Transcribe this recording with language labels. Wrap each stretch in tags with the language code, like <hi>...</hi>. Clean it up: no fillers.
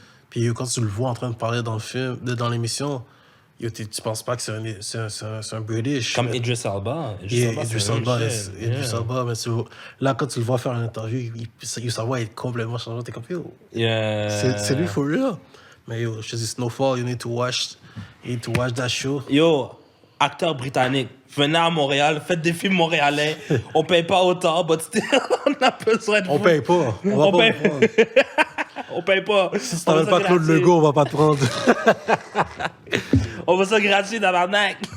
<fr>Puis quand tu le vois en train de parler dans le film, dans l'émission, tu penses pas que c'est un British. Comme Idris Elba. Idris Elba, mais là, quand tu le vois faire une interview, sa voix est complètement changée. T'es comme, yo, c'est lui</fr> <en>for real.</en> <fr>Mais yo, je te dis,</fr> <en>Snowfall, you need to watch that show.</en> <fr>Yo, acteur britannique, venez à Montréal, faites des films montréalais. On paye pas autant,</fr> <en>but still,</en> <fr>on a besoin de vous. On paye pas. On va pas vous prendre. On paye pas. Si tu t'appelles pas Claude Legault, on va pas te prendre. On veut ça gratuit, tabarnak.</fr>